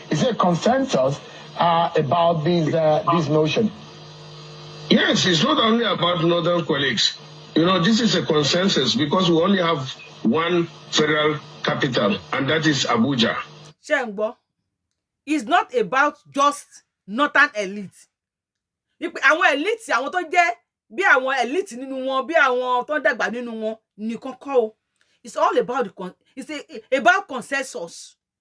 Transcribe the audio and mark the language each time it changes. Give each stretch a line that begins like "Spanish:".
English: Is there a consensus about this notion? Yes, it's not only about northern colleagues. You know, this is a consensus because we only have one federal capital, and that is Abuja. Shengbo, it's not about just northern elite.
Yoruba: Àwọn elite, àwọn tó jẹ́ bí àwọn elite nínú wọn, bí àwọn tó dàgbà nínú wọn nìkan kọ́ o.
English: It's all about about consensus.